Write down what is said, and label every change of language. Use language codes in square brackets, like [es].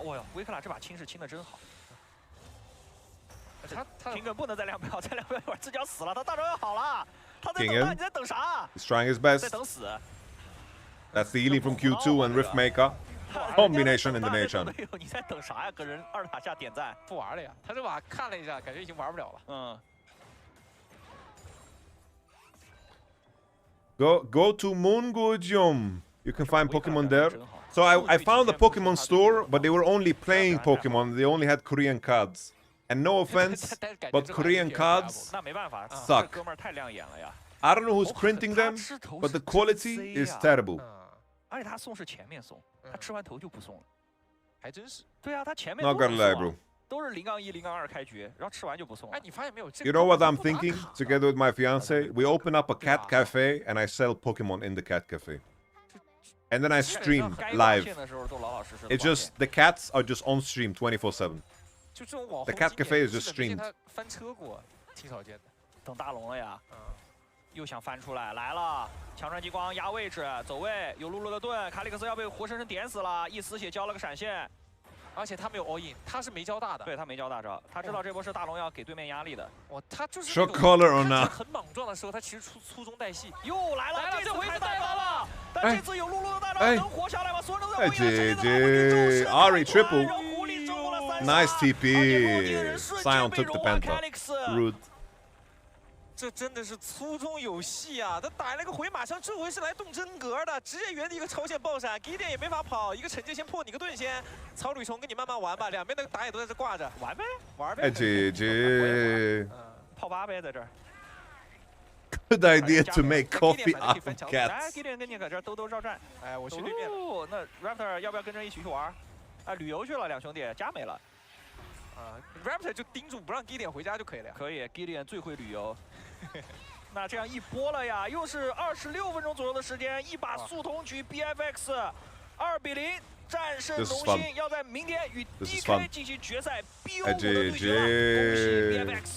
[zh] 哇哟，维克拉这把清是清的真好。他平梗不能再亮标，再亮标一会儿自己要死了。他大招要好了，他在等他，你在等啥 [en] ？He's trying his best. [zh] 在等死。 [en] That's the healing from Q2 and Rift Maker. Combination in the nation. [zh] 你在等啥呀？搁人2塔下点赞，不玩了呀？他这把看了一下，感觉已经玩不了了。嗯。 [en] Go to Moongujum. You can find Pokemon there. So I found the Pokemon store, but they were only playing Pokemon. They only had Korean cards. And no offense, but Korean cards suck. I don't know who's printing them, but the quality is terrible. [zh] 而且他送是前面送，他吃完头就不送了，还真是。对啊，他前面 [en] Not gonna lie, bro. [zh] 都是0-1、0-2开局，然后吃完就不送了。哎，你发现没有？ [en] You know what I'm thinking? Together with my fiance, we open up a cat cafe and I sell Pokemon in the cat cafe. And then I stream live. It's just, the cats are just on stream 24/7. The cat cafe is just streamed. [zh] 翻车过，挺少见的。等大龙了呀。又想翻出来，来了！强转激光压位置，走位，有露露的盾，卡里克斯要被活生生点死了，一丝血交了个闪现，而且他没有 all in， 他是没交大的。对他没交大招，他知道这波是大龙要给对面压力的。哇，他就是 [en] Short collar or not？ [zh] 很莽撞的时候，他其实粗中带细。又来了，这回是带完了，但这次有露露的大招能活下来吗？所有人都在哎姐 Ari triple。 [en] Nice TP. Sion took the penta. Rude. [zh] 这真的是粗中有细啊！他打了个回马枪，这回是来动真格的，直接原地一个超线爆闪，给点也没法跑，一个惩戒先破你个盾先。草履虫跟你慢慢玩吧，两边的打野都在这挂着，玩呗，玩呗。哎姐姐，泡吧呗，在这儿。 [en] Good idea to make coffee out of cats. [zh] 来，给点跟你搁这儿兜兜绕转。哎，我去对面了。那 Raptor 要不要跟着一起去玩？啊，旅游去了，两兄弟，家没了。啊 ，Raptor 就盯住不让 Gideon 回家就可以了呀。可以 ，Gideon 最会旅游。那这样一波了呀，又是26分钟左右的时间，一把速通局 BFX 2-0战胜龙兴，要在明天与 DK 进行决赛 BO5的对决了。